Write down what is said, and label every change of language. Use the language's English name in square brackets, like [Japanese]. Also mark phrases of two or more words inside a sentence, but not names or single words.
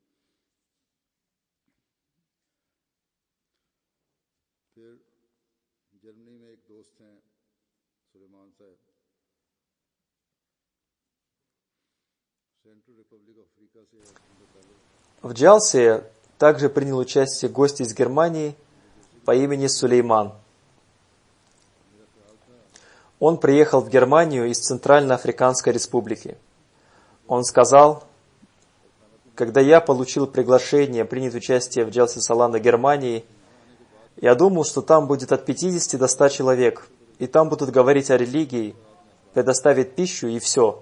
[Urdu] پھر جرمنی میں ایک دوست ہیں سلیمان صاحب، سینٹرل ریپبلک افریقہ سے. [Russian] В Джалсе также принял участие гость из Германии по имени Сулейман. Он приехал в Германию из Центральноафриканской республики. Он сказал: когда я получил приглашение принять участие в Джалсе Салана Германии, я думал, что там будет от 50 до 100 человек, и там будут говорить о религии, предоставить пищу и все.